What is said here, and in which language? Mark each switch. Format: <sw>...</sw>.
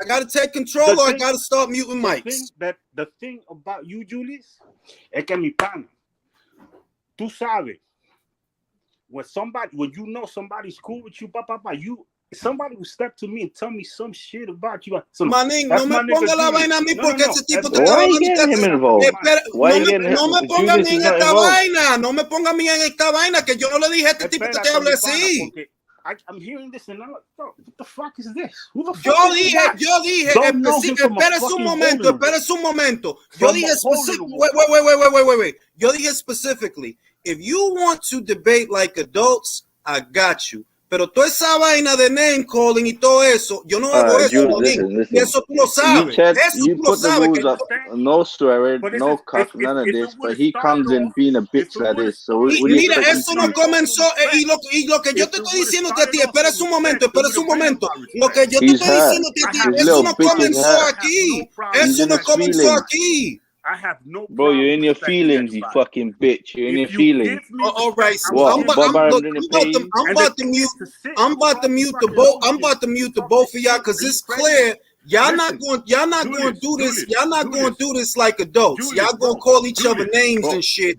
<en>I gotta take control, or I gotta start muting mics. The thing about you, Julius,</en> <es>es que mi pana, tú sabes,</es> <en>when you know somebody's cool with you, somebody will step to me and tell me some shit about you.</en> <es>Manín, no me ponga la vaina a mí porque ese tipo te</es> <en>Why you getting him involved?</en> <es>No me ponga a mí en esta vaina. No me ponga a mí en esta vaina que yo no le dije a este tipo que te hable así.</es> <en>I'm hearing this and I'm like, what the fuck is this? Who the fuck</en> <es>Yo dije, espérese un momento. Yo dije</es> <en>wait.</en> <es>Yo dije</es> <en>specifically, if you want to debate like adults, I got you.</en> <es>Pero toda esa vaina de name calling y todo eso, yo no hago eso,</es> <en>listen.</en> <es>Eso tú lo sabes.</es> <en>You put the rules up. No swearing, no cuff, none of this. But he comes in being a bitch like this. So</en> <es>mira, eso no comenzó. Y lo que yo te estoy diciendo a ti, espérese un momento. Lo que yo te estoy diciendo a ti, eso no comenzó aquí.</es> <en>I have no bro, you're in your feelings, you fucking bitch. You're in your feelings. All right, so I'm about to mute the both of y'all because it's clear y'all not going to do this. Y'all not going to do this like adults. Y'all going to call each other names and shit.</en>